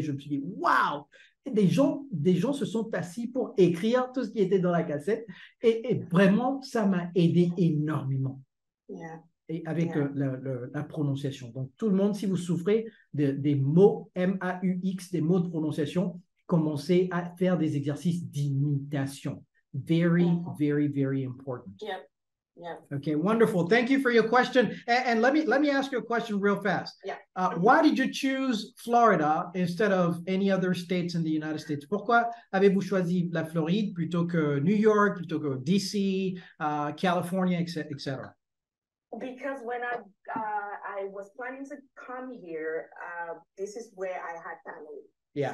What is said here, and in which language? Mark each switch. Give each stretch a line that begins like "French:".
French: Je me suis dit, waouh! Des gens se sont assis pour écrire tout ce qui était dans la cassette. Et vraiment, ça m'a aidé énormément. Et avec la prononciation. Donc, tout le monde, si vous souffrez des mots M-A-U-X, des mots de prononciation, commencez à faire des exercices d'imitation.
English: Very, very, very important. Okay, wonderful. Thank you for your question. And let me ask you a question real fast. Why did you choose Florida instead of any other states in the United States?
French: Pourquoi avez-vous choisi la Floride plutôt que New York, plutôt que DC, California, etc.?
English: Because when I was planning to come here, this is where I had family.